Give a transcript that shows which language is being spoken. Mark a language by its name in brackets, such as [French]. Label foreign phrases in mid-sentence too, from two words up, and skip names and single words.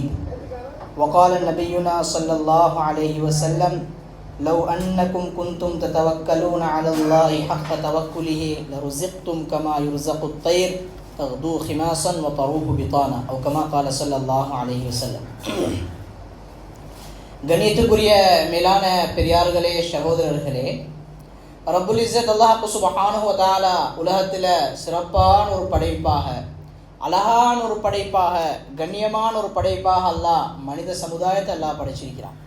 [Arabic] وقال نبينا صلى الله عليه وسلم: لو أنكم كنتم تتوكلون على الله حق توكله لرزقتم كما يرزق الطير تغدو خماصا وتروح بطانا أو كما قال صلى الله عليه وسلم. [Tamil] கணியத்துக்குரிய மேலான பெரியார்களே, சகோதரர்களே, [Arabic] رب العزة الله سبحانه و تعالى [Tamil] உலகத்தில் சிறப்பான ஒரு படைப்பாக, அழகான ஒரு படைப்பாக, கண்ணியமான ஒரு படைப்பாக அல்லாஹ் மனித சமுதாயத்தை அல்லாஹ் படைச்சிருக்கிறான்.